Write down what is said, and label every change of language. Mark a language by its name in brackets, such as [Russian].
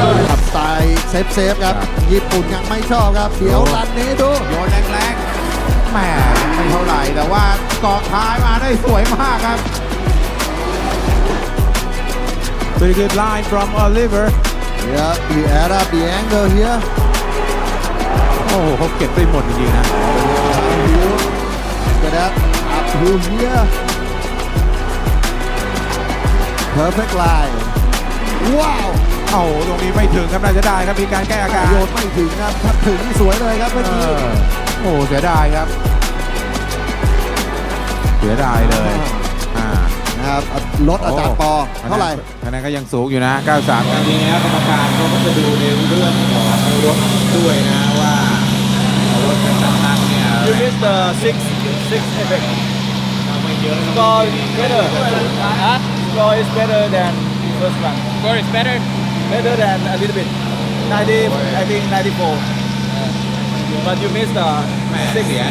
[Thai] ขับสไตล์เซฟครับญี่ปุ่นยังไม่ชอบครับเดี๋ยวรันนี้ดูโยนแรงๆแหมไม่เท่าไหร่แต่ว่าเกาะท้ายมาได้สวยมากครับ [English] Pretty good line from Oliver. Yeah, he add up the angle here. [Thai] โอ้โหเขาเก็บได้หมดจริงๆนะ [English] Get that up hill here. Perfect line. Wow. [Thai] โอ้โหตรงนี้ไม่ถึงครับน่าจะได้ครับมีการแก้อาการ โยนไม่ถึงครับถ้าถึงสวยเลยครับเมื่อกี้ โอ้เสียดายครับเสียดายเลย นะครับลดอาจารย์ปอเท่าไหร่ คะแนนก็ยังสูงอยู่นะ 93ครั้งนี้แล้วกรรมการเขาก็จะดูในเรื่องของรถด้วยนะว่ารถแต่ละครั้งเนี่ย [English] You missed the six effect. Score is better. Score is better than first one. Score is better? Better than a little bit. 90, I think 94. But you missed the six.